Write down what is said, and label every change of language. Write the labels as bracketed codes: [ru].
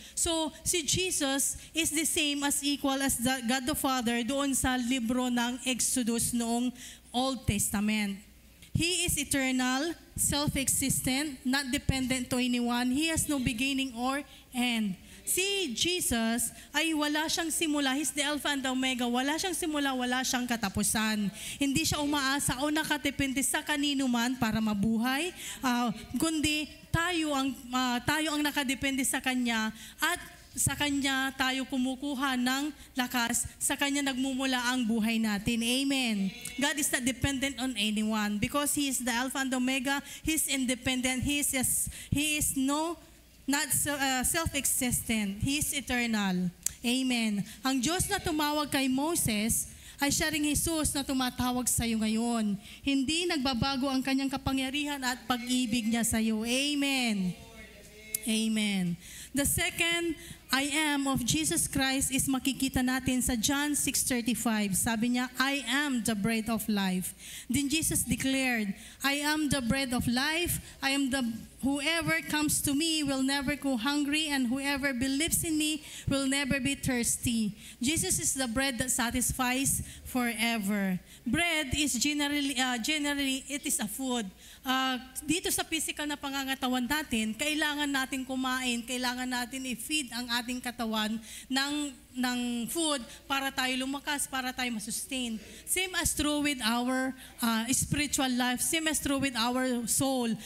[en] So, si Jesus is the same as equal as God the Father [tl] doon sa libro ng [en] Exodus noong Old Testament. He is eternal, self-existent, not dependent to anyone. He has no beginning or end. [tl] Si Jesus ay wala siyang simula. [en] He's the Alpha and the Omega. [tl] Wala siyang simula, wala siyang katapusan. Hindi siya umaasa o nakadepende sa kanino man para mabuhay, kundi tayo ang nakadepende sa Kanya at sa Kanya tayo kumukuha ng lakas, sa Kanya nagmumula ang buhay natin. Amen. [en] God is not dependent on anyone because He is the Alpha and the Omega. He's independent. He is not self-existent. He is eternal. Amen. [tl] Ang Diyos na tumawag kay Moses ay siya ring Jesus na tumatawag sa iyo ngayon. Hindi nagbabago ang Kanyang kapangyarihan at pag-ibig niya sa iyo. [en] Amen. Amen. The second I am of Jesus Christ is [tl] makikita natin sa [en] John 6:35. [tl] Sabi niya, [en] I am the bread of life. Then Jesus declared, I am the bread of life. Whoever comes to me will never go hungry, and whoever believes in me will never be thirsty. Jesus is the bread that satisfies forever. Bread is generally it is a food. [tl] Dito sa physical na pangangatawan natin, kailangan natin kumain, kailangan natin i-feed ang ating katawan ng ng food para tayo lumakas, para tayo masustain. [en] Same as true with our spiritual life, same as true with our soul.